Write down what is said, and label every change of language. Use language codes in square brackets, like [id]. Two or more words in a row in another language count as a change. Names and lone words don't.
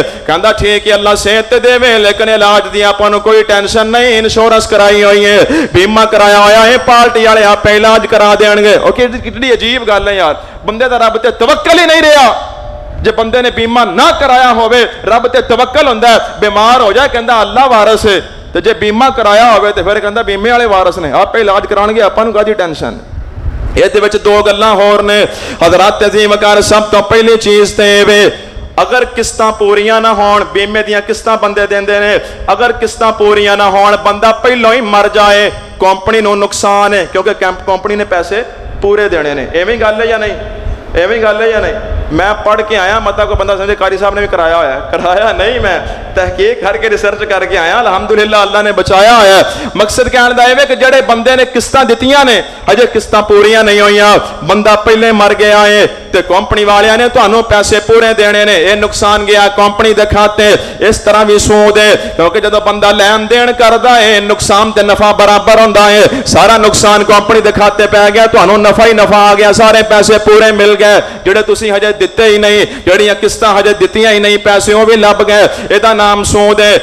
[pa] ਕਹੰਦਾ ਠੀਕ ਹੈ ਅੱਲਾਹ ਸਿਹਤ ਦੇਵੇ ਲੇਕਿਨ ਇਲਾਜ ਦੀ ਆਪਾਂ ਨੂੰ ਕੋਈ ਟੈਂਸ਼ਨ ਨਹੀਂ, ਇੰਸ਼ੋਰੈਂਸ ਕਰਾਈ ਹੋਈ ਹੈ, ਬੀਮਾ ਕਰਾਇਆ ਹੋਇਆ ਹੈ, ਪਾਰਟੀ ਵਾਲੇ ਆਪੇ ਇਲਾਜ ਕਰਾ ਦੇਣਗੇ। ਕਿੰਨੀ ਅਜੀਬ ਗੱਲ ਹੈ ਯਾਰ, ਬੰਦੇ ਦਾ ਰੱਬ ਤੇ ਤਵੱਕਲ ਹੀ ਨਹੀਂ ਰਿਹਾ। ਜੇ ਬੰਦੇ ਨੇ ਬੀਮਾ ਨਾ ਕਰਾਇਆ ਹੋਵੇ, ਰੱਬ ਤੇ ਤਵੱਕਲ ਹੁੰਦਾ ਹੈ, ਬੀਮਾਰ ਹੋ ਜਾਏ ਕਹੰਦਾ ਅੱਲਾਹ ਵਾਰਸ ਹੈ, ਤੇ ਜੇ ਬੀਮਾ ਕਰਾਇਆ ਹੋਵੇ ਤੇ ਫਿਰ ਕਹੰਦਾ ਬੀਮੇ ਵਾਲੇ ਵਾਰਸ ਨੇ, ਆਪੇ ਇਲਾਜ ਕਰਾਣਗੇ, ਆਪਾਂ ਨੂੰ ਕਾਹਦੀ ਟੈਂਸ਼ਨ। ਇਹਦੇ ਵਿੱਚ ਦੋ ਗੱਲਾਂ ਹੋਰ ਨੇ ਹਜ਼ਰਾਤ ਅਜ਼ੀਮ ਕਰ। ਸਭ ਤੋਂ ਪਹਿਲੀ ਚੀਜ਼ ਤੇ ਵੇ ਅਗਰ ਕਿਸਤਾਂ ਪੂਰੀਆਂ ਨਾ ਹੋਣ, ਬੀਮੇ ਦੀਆਂ ਕਿਸਤਾਂ ਬੰਦੇ ਦੇਂਦੇ ਨੇ, ਅਗਰ ਕਿਸਤਾਂ ਪੂਰੀਆਂ ਨਾ ਹੋਣ ਬੰਦਾ ਪਹਿਲੋਂ ਹੀ ਮਰ ਜਾਏ, ਕੰਪਨੀ ਨੂੰ ਨੁਕਸਾਨ ਹੈ ਕਿਉਂਕਿ ਕੰਪਨੀ ਨੇ ਪੈਸੇ ਪੂਰੇ ਦੇਣੇ ਨੇ। ਏਵੇਂ ਗੱਲ ਹੈ ਯਾ ਨਹੀਂ? ਏਵੇਂ ਗੱਲ ਹੈ ਯਾ ਨਹੀਂ? ਮੈਂ ਪੜ੍ਹ ਕੇ ਆਇਆ, ਮਤਲਬ ਕੋ ਬੰਦਾ ਸਮਝੇ ਕਾਰੀ ਸਾਹਬ ਨੇ ਵੀ ਕਰਾਇਆ ਹੋਇਆ, ਕਰਾਇਆ ਨਹੀਂ, ਮੈਂ ਤਹਿਕੀਕ ਕਰਕੇ ਰਿਸਰਚ ਕਰਕੇ ਆਇਆ, ਅਲਹਮਦੁਲਿੱਲਾਹ ਅੱਲਾਹ ਨੇ ਬਚਾਇਆ ਹੋਇਆ। ਮਕਸਦ ਕਹਿਣ ਦਾ ਹੈ ਕਿ ਜਿਹੜੇ ਬੰਦੇ ਨੇ ਕਿਸਤਾਂ ਦਿੱਤੀਆਂ ਨੇ ਅਜੇ ਕਿਸਤਾਂ ਪੂਰੀਆਂ ਨਹੀਂ ਹੋਈਆਂ, ਬੰਦਾ ਪਹਿਲੇ ਮਰ ਗਿਆ ਹੈ ਤੇ ਕੰਪਨੀ ਵਾਲਿਆਂ ਨੇ ਤੁਹਾਨੂੰ ਪੈਸੇ ਪੂਰੇ ਦੇਣੇ ਨੇ, ਯੇ ਨੁਕਸਾਨ ਗਿਆ ਕੰਪਨੀ ਦੇ ਖਾਤੇ। ਇਸ ਤਰ੍ਹਾਂ ਵੀ ਸੂਦ ਹੈ ਕਿਉਂਕਿ ਜਦੋਂ ਬੰਦਾ ਲੈਣ ਦੇਣ ਕਰਦਾ ਹੈ ਨੁਕਸਾਨ ਤੇ ਨਫ਼ਾ ਬਰਾਬਰ ਹੁੰਦਾ ਹੈ, ਸਾਰਾ ਨੁਕਸਾਨ ਕੰਪਨੀ ਦੇ ਖਾਤੇ ਪੈ ਗਿਆ, ਤੁਹਾਨੂੰ ਨਫ਼ਾ ਹੀ ਨਫ਼ਾ ਆ ਗਿਆ, ਸਾਰੇ ਪੈਸੇ ਪੂਰੇ ਮਿਲ ਗਏ, ਜਿਹੜੇ ਤੁਸੀਂ ਹਜੇ ਦਿੱਤੇ ਹੀ ਨਹੀਂ, ਜਿਹੜੀਆਂ ਕਿਸਤਾਂ ਹਜੇ ਦਿੱਤੀਆਂ ਹੀ ਨਹੀਂ, ਪੈਸੇ ਉਹ ਵੀ ਲੱਭ ਗਏ, ਇਹਦਾ ਨਾਮ ਸੂਦ ਹੈ।